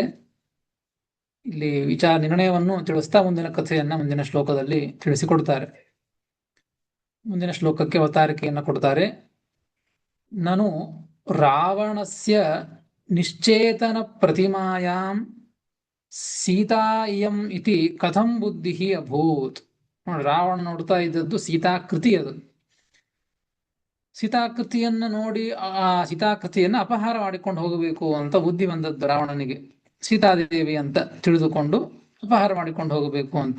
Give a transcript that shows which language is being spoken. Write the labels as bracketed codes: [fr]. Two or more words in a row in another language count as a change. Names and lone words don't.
[kn] ಇಲ್ಲಿ ವಿಚಾರ ನಿರ್ಣಯವನ್ನು ತಿಳಿಸ್ತಾ ಮುಂದಿನ ಕಥೆಯನ್ನ ಮುಂದಿನ ಶ್ಲೋಕದಲ್ಲಿ ತಿಳಿಸಿಕೊಡ್ತಾರೆ. ಮುಂದಿನ ಶ್ಲೋಕಕ್ಕೆ ಅವತಾರಿಕೆಯನ್ನು ಕೊಡ್ತಾರೆ. [sa] ನನು ರಾವಣಸ್ಯ ನಿಶ್ಚೇತನ ಪ್ರತಿಮಾಯಾಂ ಸೀತಾ ಇಯಂ ಇತಿ ಕಥಂ ಬುದ್ಧಿ ಅಭೂತ್. [kn] ನೋಡಿ, ರಾವಣ ನೋಡ್ತಾ ಇದ್ದದ್ದು ಸೀತಾಕೃತಿ. ಅದು ಸೀತಾಕೃತಿಯನ್ನ ನೋಡಿ ಆ ಸೀತಾಕೃತಿಯನ್ನ ಅಪಹಾರ ಮಾಡಿಕೊಂಡು ಹೋಗಬೇಕು ಅಂತ ಬುದ್ಧಿ ಬಂದದ್ದು ರಾವಣನಿಗೆ. ಸೀತಾದೇವಿ ಅಂತ ತಿಳಿದುಕೊಂಡು ಅಪಹಾರ ಮಾಡಿಕೊಂಡು ಹೋಗಬೇಕು ಅಂತ.